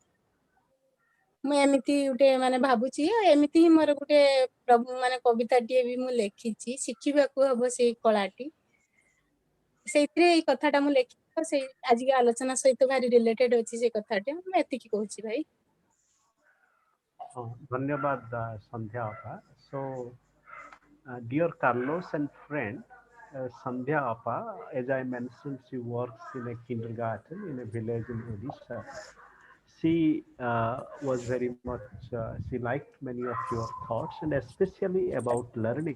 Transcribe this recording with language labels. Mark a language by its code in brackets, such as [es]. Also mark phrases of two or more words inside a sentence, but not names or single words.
[or] ମୁଁ ଏମିତି ଗୋଟେ ମାନେ ଭାବୁଛି, ଏମିତି ହିଁ ମୋର ଗୋଟେ ମାନେ କବିତାଟିଏ ବି ମୁଁ ଲେଖିଛି, ଶିଖିବାକୁ ହବ ସେଇ କଳାଟି। ସେଇଥିରେ ଏଇ କଥାଟା ମୁଁ ଲେଖିଛି, ସେଇ ଆଜିକା ଆଲୋଚନା ସହିତ ଭାରି ରିଲେଟେଡ ଅଛି ସେ କଥାଟି। ମୁଁ ଏତିକି କହୁଛି ଭାଇ। Dhanyabad, Sandhya Appa. [en] So, dear Carlos and friend, Sandhya Appa, as I mentioned, she works in a kindergarten in a village in Odisha. She was very much, she liked many of your thoughts, and especially about learning.